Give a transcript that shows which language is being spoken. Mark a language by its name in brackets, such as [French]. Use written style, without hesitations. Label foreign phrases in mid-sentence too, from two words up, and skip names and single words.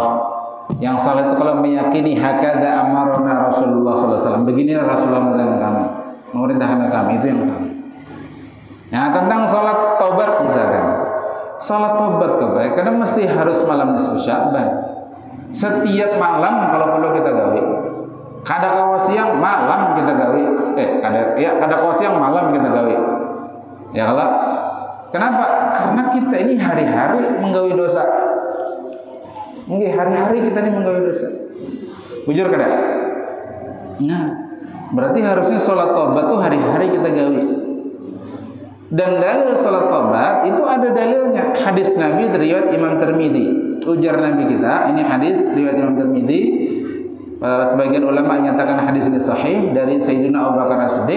[Indonesian] Yang salah itu kalau meyakini [Arabic] هكذا أمرنا [Indonesian] Rasulullah SAW, beginilah Rasulullah memerintahkan kami, itu yang salah. Nah, tentang sholat taubat misalkan, Salat tobat tuh baik, karena mesti harus malam nisfu Sya'ban. Setiap malam kalau perlu kita gawe. [Banjar] Kada kawa siang malam kita gawe. Kada kawa siang malam kita gawe. [Indonesian] Ya Allah. Kenapa? Karena kita ini hari-hari menggawe dosa. Nggih, hari-hari kita ini menggawe dosa. [Banjar] Bujur kada? [Indonesian] Nah, berarti harusnya salat tobat tuh hari-hari kita gawe. Dan dalil salat tobat itu ada dalilnya. Hadis Nabi riwayat Imam Tirmidzi. Ujar Nabi kita, ini hadis riwayat Imam Tirmidzi. Sebagian ulama menyatakan hadis ini sahih dari Sayyidina Abu Bakar As-Siddiq.